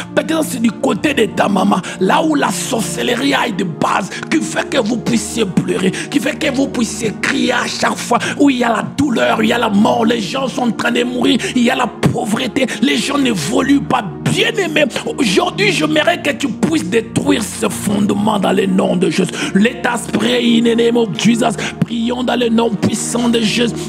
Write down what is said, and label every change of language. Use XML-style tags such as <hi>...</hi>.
<fr>Peut-être c'est du côté de ta maman, là où la sorcellerie a de base, qui fait que vous puissiez pleurer, qui fait que vous puissiez crier à chaque fois, où il y a la douleur, il y a la mort, les gens sont en train de mourir, il y a la pauvreté, les gens n'évoluent pas. Bien-aimé, aujourd'hui, j'aimerais que tu puisses détruire ce fondement dans le nom de Jésus.</fr> <en>Let us pray in the name of Jesus.</en> <fr>Prions dans le nom puissant de Jésus.</fr>